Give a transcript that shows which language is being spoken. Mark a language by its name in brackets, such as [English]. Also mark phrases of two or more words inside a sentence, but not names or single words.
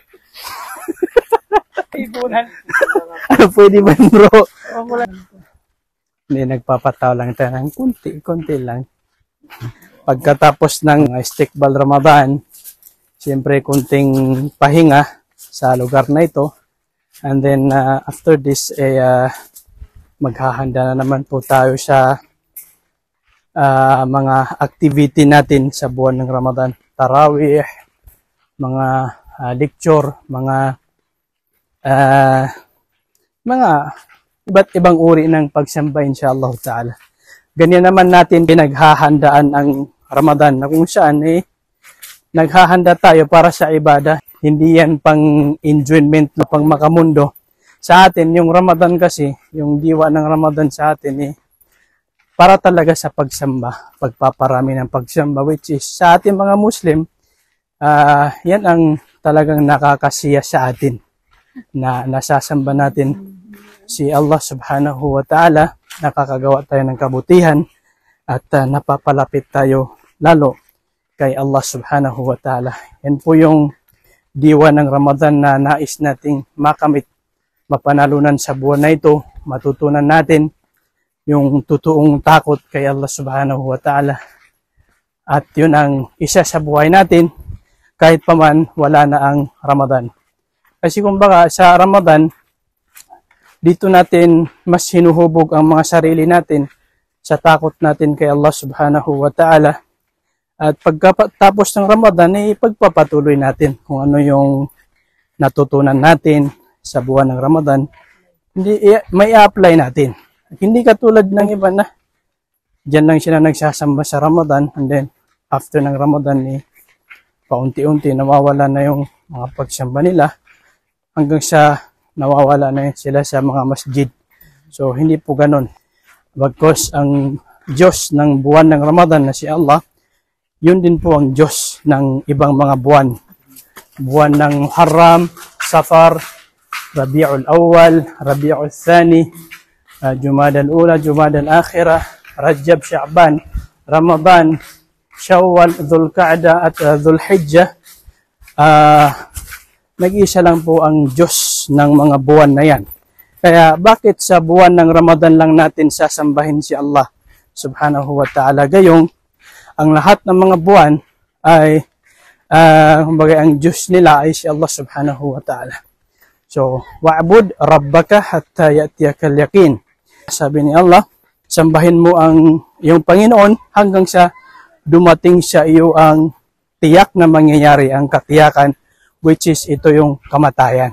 [Filipino] Kaibunan. Ano pwede ba bro? Hindi, nagpapataw lang tayo ng konti lang. Pagkatapos ng Istiqbal Ramadan, siyempre kunting pahinga sa lugar na ito. [English] And then after this, [Filipino] maghahanda na naman po tayo sa mga activity natin sa buwan ng Ramadan. Tarawih, mga lecture, mga iba't ibang uri ng pagsamba [Arabic] inshallah ta'ala. [Filipino] Ganyan naman natin pinaghahandaan ang Ramadan na kung saan naghahanda tayo para sa ibada. Hindi yan pang enjoyment na pang makamundo. Sa atin, yung Ramadan kasi, yung diwa ng Ramadan sa atin para talaga sa pagsamba, pagpaparami ng pagsamba, [English] which is [Filipino] sa ating mga Muslim, yan ang talagang nakakasiya sa atin na nasasamba natin si Allah [Arabic] subhanahu wa ta'ala, [Filipino] nakakagawa tayo ng kabutihan at napapalapit tayo lalo kay Allah [Arabic] subhanahu wa ta'ala. [Filipino] Yan po yung diwa ng Ramadan na nais nating makamit, mapanalunan sa buwan na ito, matutunan natin yung totoong takot kay Allah [Arabic] subhanahu wa ta'ala. [Filipino] At yun ang isa sa buhay natin kahit paman wala na ang Ramadan. Kasi kumbaga sa Ramadan, dito natin mas hinuhubog ang mga sarili natin sa takot natin kay Allah [Arabic] subhanahu wa ta'ala. [Filipino] At pagkatapos ng Ramadan, pagpapatuloy natin kung ano yung natutunan natin sa buwan ng Ramadan. Hindi, may i-apply natin. Hindi katulad ng iba na dyan lang sila nagsasamba sa Ramadan [English] and then [Filipino] after ng Ramadan, paunti-unti nawawala na yung mga pagsamba nila hanggang sa nawawala na sila sa mga masjid. So, hindi po ganun. Bagkus ang Diyos ng buwan ng Ramadan na si Allah, yun din po ang Diyos ng ibang mga buwan. Buwan ng Haram, Safar, Rabi'ul Awwal, Rabi'ul Thani, Jumada al-Ula, Jumada al-Akhirah, Rajab, Sha'ban, Ramadan, Shawwal, Dhul Qa'da at Dhul Hijjah. Nag-isa lang po ang Diyos ng mga buwan na yan. Kaya bakit sa buwan ng Ramadan lang natin sasambahin si Allah [Arabic] subhanahu wa ta'ala? [Filipino] Gayong ang lahat ng mga buwan ay kumbaga ang Diyos nila ay si Allah [Arabic] subhanahu wa ta'ala. So, wa'bud rabbaka hatta ya'tiyakal yaqin. [Filipino] Sabi ni Allah, sambahin mo ang iyong Panginoon hanggang sa dumating sa iyo ang tiyak na mangyayari, ang katiyakan, [English] which is [Filipino] ito yung kamatayan.